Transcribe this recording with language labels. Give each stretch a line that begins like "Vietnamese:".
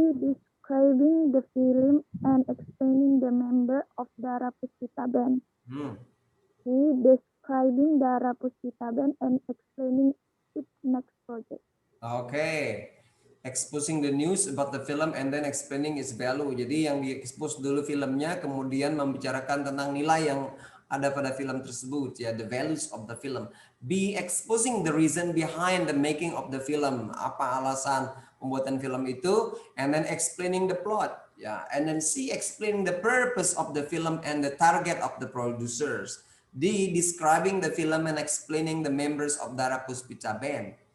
English: Describing the film and explaining the member of Dara Puspita Band. C. Describing Dara Puspita Band and explaining its next project. Okay. Exposing the news about the film and then explaining its value.
Indonesian: Jadi yang di-expose dulu filmnya, kemudian membicarakan tentang nilai yang ada pada film tersebut, ya,
English: the values of the film. B. Exposing the reason behind the making of the film.
Indonesian: Apa alasan pembuatan film itu,
English: and then explaining the plot. Ya, and then C. Explaining the purpose of the film and the target of the producers. D. Describing the film and explaining the members of Dara Puspita Band.